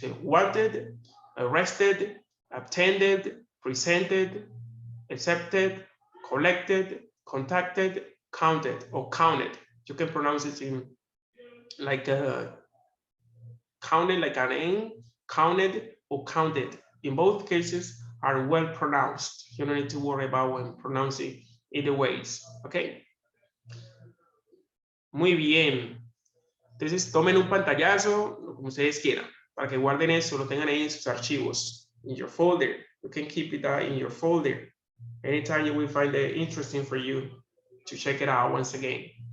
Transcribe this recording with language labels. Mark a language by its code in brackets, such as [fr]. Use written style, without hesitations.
[en] So wanted, arrested, attended, presented, accepted, collected, contacted, counted, or counted. You can pronounce it in like counted like an N, counted or counted. In both cases are well pronounced. You don't need to worry about when pronouncing either ways. Okay. [es] Muy bien. Entonces tomen un pantallazo, como ustedes quieran, para que guarden eso, lo tengan ahí en sus archivos, [en] in your folder. You can keep it in your folder. Anytime you will find it interesting for you to check it out once again.